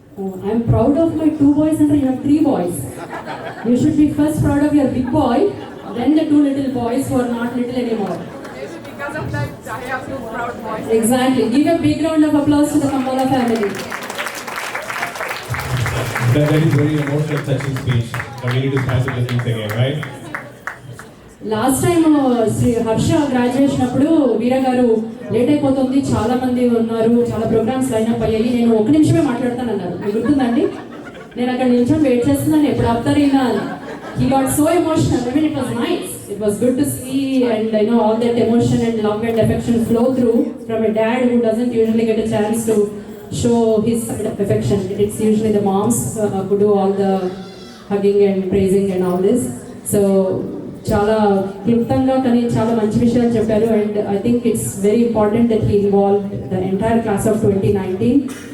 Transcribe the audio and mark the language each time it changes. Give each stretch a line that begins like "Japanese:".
English: I'm proud of my 2 boys and you have 3 boys. You should be first proud of your big boy, then the 2 little boys who are not little anymore. Maybe because of that, I have two proud boys. Exactly. Give a big round of applause to the Kambala family. That is very emotional, touching speech. Now we need to pass it to things again, right?
Telugu: Last time Shri Harsha graduation అప్పుడు వీర గారు late అయిపోతుంది, చాలా మంది ఉన్నారు, చాలా programmes lineup అయ్యాయి, నేను 1 నిమిషమే మాట్లాడతానన్నారు. మీకు గుర్తుందండి? నేను అక్కడ నిల్చొని వెయిట్ చేస్తున్నాను, ఎప్పుడు ఆపుతారు ఈయన అని.
English: He got so emotional. I mean, it was nice. It was good to see, and all that emotion and love and affection flow through from a dad who doesn't usually get a chance to show his affection. It's usually the moms who do all the hugging and praising and all this.
Telugu: So చాలా క్లుప్తంగా కానీ చాలా మంచి విషయాలు చెప్పారు.
English: And I think it's very important that he involve the entire class of 2019.